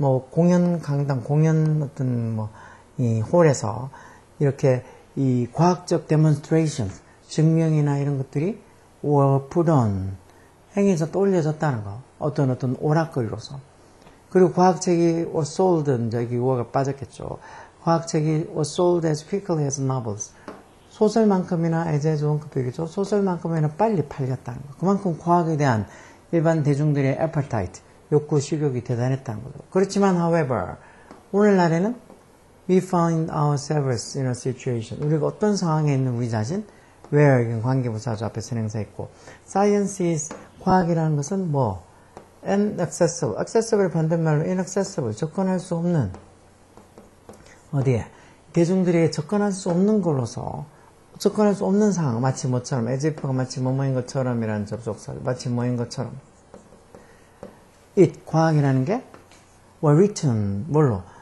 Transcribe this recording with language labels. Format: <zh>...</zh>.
<ko>공연 강당, 공연 어떤 이 홀에서, 이렇게 이 과학적 demonstration, 증명이나 이런 것들이</ko> <en>were put on,</en> <ko>행해서 또 올려졌다는 거. 어떤 오락거리로서. 그리고 과학책이</ko> <en>was sold,</en> <ko>여기 were 빠졌겠죠.</ko> <en>과학책이 was sold as quickly as novels.</en> <ko>소설만큼이나 as 원급이겠죠. 소설만큼이나 빨리 팔렸다는 거. 그만큼 과학에 대한 일반 대중들의 appetite, 욕구, 식욕이 대단했다는 거죠.</ko> <en>그렇지만 however, 오늘날에는 we find ourselves in a situation.</en> <ko>우리가 어떤 상황에 있는 우리 자신, where, 이건 관계부사죠. 앞에 선행사했고.</ko> <en>science is, 과학이라는 것은 inaccessible.</en> <ko>accessible의 반대말로 inaccessible. 접근할 수 없는, 어디에? 대중들에게 접근할 수 없는 걸로서, 접근할 수 없는 상황. 마치 뭐처럼, as if가 마치 뭐뭐인 것처럼이라는 접속사. 마치 뭐인 것처럼. it, 과학이라는 게, written, 뭘로?</ko>